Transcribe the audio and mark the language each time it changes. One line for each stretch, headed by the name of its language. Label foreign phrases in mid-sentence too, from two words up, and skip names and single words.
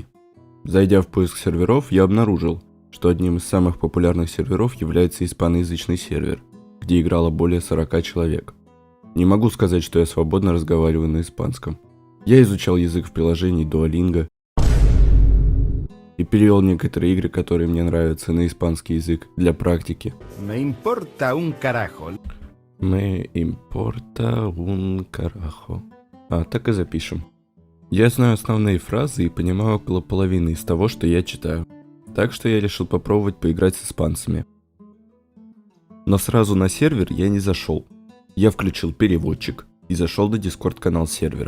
Russian: Зайдя в поиск серверов, я обнаружил, что одним из самых популярных серверов является испаноязычный сервер, где играло более 40 человек. Не могу сказать, что я свободно разговариваю на испанском. Я изучал язык в приложении Duolingo и перевел некоторые игры, которые мне нравятся, на испанский язык для практики.
Spanish: Me importa un carajo. Me importa un carajo.
Russian: Так и запишем. Я знаю основные фразы и понимаю около половины из того, что я читаю. Так что я решил попробовать поиграть с испанцами. Но сразу на сервер я не зашел. Я включил переводчик и зашел на Discord канал сервера.